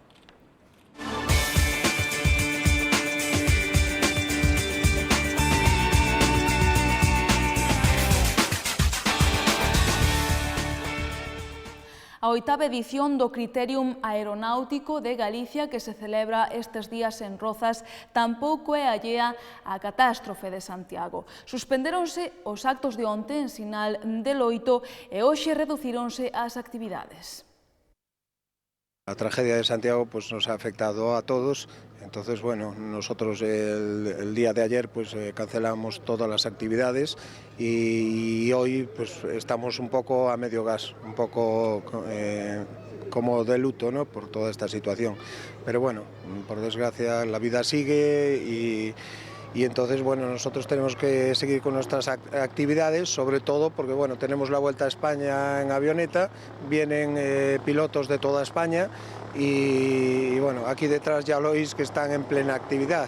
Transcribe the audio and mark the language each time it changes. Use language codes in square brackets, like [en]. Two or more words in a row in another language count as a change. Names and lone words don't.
[gl] A 8ª edición do Criterium Aeronáutico de Galicia, que se celebra estes días en Rozas, tampouco é allea á catástrofe de Santiago. Suspendéronse os actos de onte en sinal de loito e hoxe reducíronse as actividades. [es] La tragedia de Santiago pues nos ha afectado a todos, entonces bueno, nosotros el día de ayer pues cancelamos todas las actividades y hoy pues estamos un poco a medio gas, un poco como de luto, ¿no?, por toda esta situación, pero bueno, por desgracia la vida sigue y entonces, bueno, nosotros tenemos que seguir con nuestras actividades, sobre todo porque, bueno, tenemos la Vuelta a España en avioneta, vienen pilotos de toda España y, bueno, aquí detrás ya lo oís que están en plena actividad.